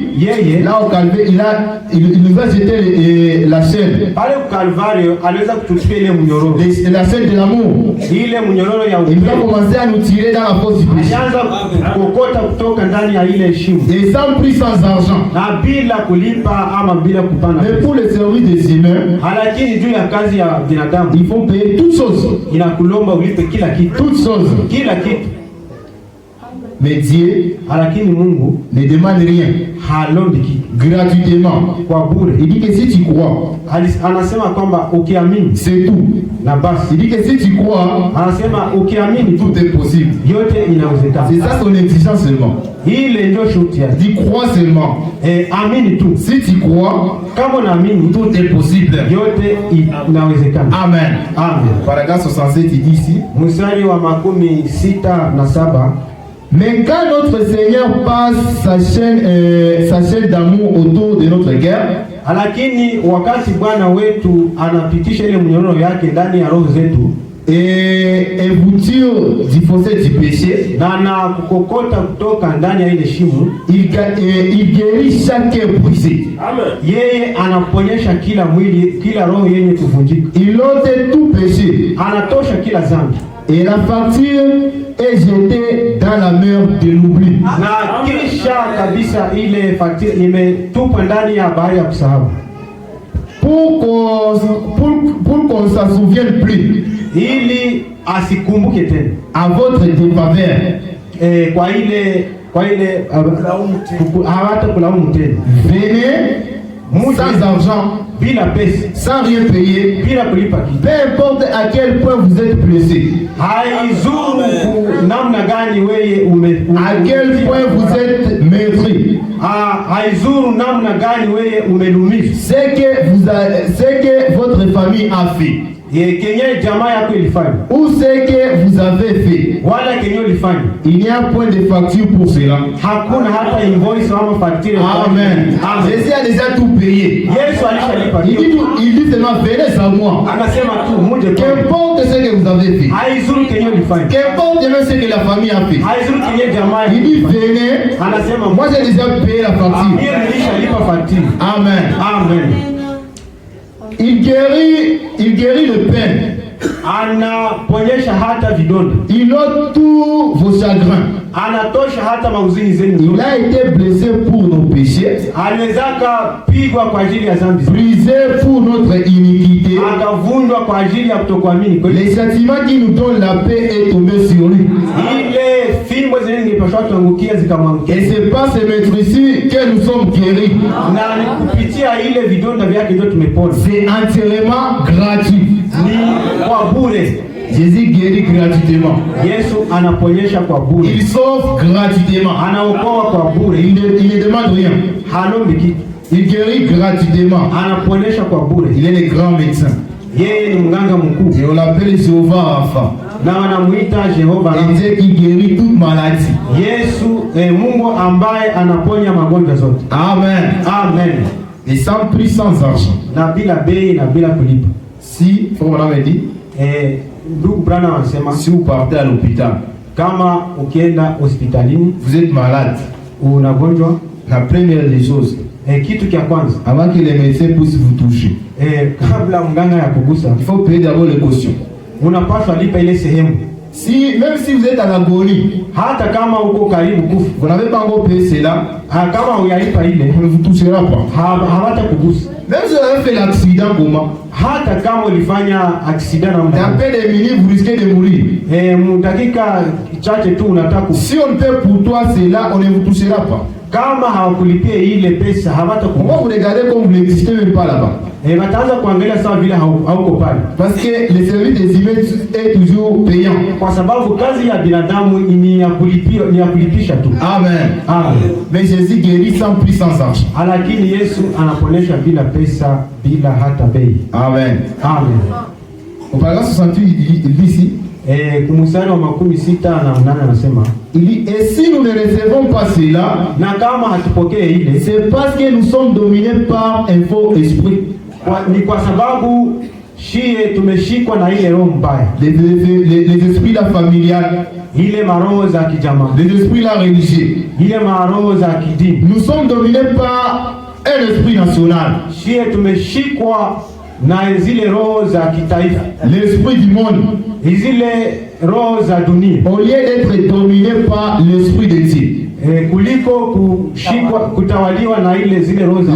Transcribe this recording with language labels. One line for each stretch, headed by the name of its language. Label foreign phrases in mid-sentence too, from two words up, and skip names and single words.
Swahili: yeye
French: là au calvaire, il nous a jeté la chaîne.
Swahili: pale Kalvario aliweza kutuchukua ile mnyororo,
French: La chaîne de l'amour.
Swahili: ile mnyororo ya
French: Il va
Swahili: upendo,
French: commencer à nous tirer dans la fosse du péché.
Swahili: alianza kukokota kutoka ndani ya ile shimo,
French: Et sans prix, sans argent.
Swahili: na bila kulipa ama bila kupana.
French: Mais pour le service des humains,
Swahili: Lakini juu ya kazi ya binadamu
French: il faut payer toutes choses.
Swahili: inakulomba ulipe kila kitu,
French: Toutes choses.
Swahili: kila kitu.
French: Mais Dieu
Swahili: Lakini Mungu
French: ne demande rien.
Swahili: halombi kitu
French: Gratuitement.
Swahili: kwa bure.
French: Il dit que si tu crois,
Swahili: Anasema kwamba ukiamini
French: c'est tout.
Swahili: na basi.
French: Il dit que si tu crois,
Swahili: Anasema ukiamini tu
French: tout est possible.
Swahili: yote inawezekana.
French: C'est ça son exigence seulement.
Swahili: Ile ndio shuti yake.
French: Il dit crois seulement.
Swahili: Amini tu.
French: Si tu crois,
Swahili: Kama unaamini
French: tout est possible.
Swahili: yote inawezekana.
French: Amen.
Swahili: Amen.
French: Paragraphe 67, il dit ici.
Swahili: Mstari wa 67.
French: Mais quand notre Seigneur passe sa chaîne d'amour autour de notre cœur,
Swahili: Lakini wakati Bwana wetu anapitisha ile mnyororo yake ndani ya roho zetu
French: et vous tire du fossé du péché,
Swahili: na kukokota kutoka ndani ya ile shimo,
French: il guérit chaque cœur brisé.
Swahili: yeye anaponyesha kila mwili, kila roho yenye kuvunjika,
French: Il ôte tout péché.
Swahili: anatosha kila dhambi,
French: Et la facture est jetée dans la mer de l'oubli.
Swahili: na kisha kabisa ile faktira imetupwa ndani ya bahari ya kusahau,
French: Pour qu'on ne s'en souvienne plus
Swahili: ili asikumbuke tena
French: à votre défaveur.
Swahili: kwa ile hawata kulaumu tena.
French: Venez sans argent,
Swahili: bila pesa,
French: sans rien payer,
Swahili: bila kulipa kitu.
French: peu importe à quel point vous êtes blessé,
Swahili: Haizuru namna gani wewe
French: à quel point vous êtes meurtri,
Swahili: haizuru namna gani wewe umelumishwa,
French: ce que votre famille a fait,
Swahili: kenye jamaa yako ilifanya
French: ou ce que vous avez fait.
Swahili: wala kenye ulifanya.
French: Il n'y a point de facture pour cela.
Swahili: Hakuna hata invoice ama facture.
French: Amen. Jésus a déjà tout payé.
Swahili: Yesu alishalipa.
French: Il dit seulement venez à moi.
Swahili: Anasema tu muje kwa.
French: Qu'importe ce que vous avez fait.
Swahili: Haizuru kenye ulifanya.
French: Qu'importe même ce que la famille a fait.
Swahili: Haizuru kenye jamaa.
French: Il dit venez.
Swahili: Anasema
French: moi j'ai déjà payé la facture.
Swahili: Mimi nilishalipa facture.
French: Amen.
Swahili: Amen.
French: Il guérit le pain.
Swahili: Anaponyesha hata vidonda.
French: Il ôte tous vos chagrins.
Swahili: Anatosha hata mauzini zenu.
French: Il a été blessé pour nos péchés.
Swahili: Aliwezaka pigwa kwa ajili ya dhambi.
French: Brisé pour notre iniquité.
Swahili: Akavunjwa kwa ajili ya kutokuamini.
French: Les châtiments qui nous donnent la paix est tombé sur lui.
Swahili: Ile fimbo zile zilipaswa tuangukia zikamwangukia.
French: Et c'est pas ce maître ici que nous sommes guéris.
Swahili: Na kupitia ile vidonda vyake ndio tumepona.
French: C'est entièrement gratuit.
Swahili: Ni kwa bure.
French: Jésus guérit gratuitement.
Swahili: Yesu anaponyesha kwa bure.
French: Il sauve gratuitement.
Swahili: Anaokoa kwa bure.
French: Il ne demande rien.
Swahili: Halombi kitu.
French: Il guérit gratuitement.
Swahili: anaponesha kwa bure.
French: Il est le grand médecin.
Swahili: Yeye ni mganga mkuu
French: Et on l'appelle Jéhovah Rapha.
Swahili: na wanamuita Jehova
French: Et Dieu qui guérit toute maladie.
Swahili: Yesu, Mungu ambaye anaponya magonjwa zote.
French: Amen.
Swahili: Amen.
French: Et sans prix, sans argent.
Swahili: Na bila bei na bila kulipa.
French: Si, frère Branham a dit,
Swahili: Ndugu Branham anasema
French: si vous partez à l'hôpital,
Swahili: kama ukienda hospitalini
French: vous êtes malade,
Swahili: unagonjwa,
French: la première des choses,
Swahili: kitu kia kwanza
French: avant que les médecins puissent vous toucher,
Swahili: kabla mganga ya kugusa,
French: il faut payer d'abord les cautions.
Swahili: unapaswa lipa ile sehemu.
French: Même si vous êtes à l'agonie,
Swahili: hata kama uko karibu kufa,
French: vous n'avez pas encore payé cela,
Swahili: kama uyalipa ile,
French: on ne vous touchera pas.
Swahili: hawata kugusa.
French: Même si vous avez fait l'accident, comment?
Swahili: Hata kama ulifanya accident na
French: Dans peu de minutes, vous risquez de mourir.
Swahili: Dakika chache tu unataka.
French: Si on paie pour toi cela, on ne vous touchera pas.
Swahili: Kama hawakulipia ile pesa hawata
French: On va vous regarder comme vous n'existez même pas là-bas.
Swahili: Wataanza kuangalia sawa vile hauko pale.
French: Parce que le service des humains est toujours payant.
Swahili: Kwa sababu kazi ya binadamu ni ya kulipia, ni ya kulipisha tu.
French: Amen.
Swahili: Amen.
French: Mais Jésus guérit sans prix, sans argent.
Swahili: Lakini Yesu anaponesha bila pesa, bila hata bei.
French: Amen.
Swahili: Amen.
French: Au paragraphe 68, il dit ici,
Swahili: kumusari wa 68 anasema,
French: il dit, et si nous ne recevons pas cela,
Swahili: na kama hatupokee ile,
French: c'est parce que nous sommes dominés par un faux esprit.
Swahili: Ni kwa sababu shie tumeshikwa na ile roho mbaya,
French: les esprits la familiale,
Swahili: ile maroho za kijamaa,
French: les esprits la religieux,
Swahili: ile maroho za kidini.
French: Nous sommes dominés par un esprit national,
Swahili: shie tumeshikwa na zile roho za kitaifa,
French: l'esprit du monde,
Swahili: zile roho za dunia,
French: au lieu d'être dominé par l'esprit de Dieu,
Swahili: kuliko kushikwa kutawaliwa na ile zile roho za